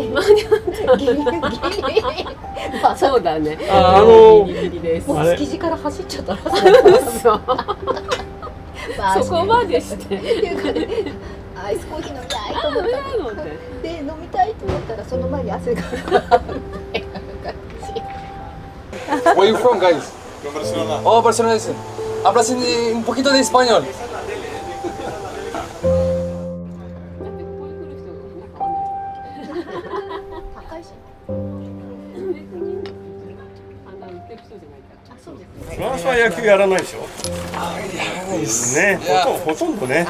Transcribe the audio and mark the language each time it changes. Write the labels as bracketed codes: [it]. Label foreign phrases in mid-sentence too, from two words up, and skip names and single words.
[ja] 間に合ったギリ。そうだね。ギリギリです。もう築地から走っちゃったら。そこまでして。アイスコーヒー飲みたいと思ったで飲みたいと思ったらその前に汗が。 [en] Where are you from, guys? Barcelona. Oh, Barcelona. [es] Hablas un poquito de español. [ja] フランスは野球やらないでしょ。やらないですね。ほとんどね。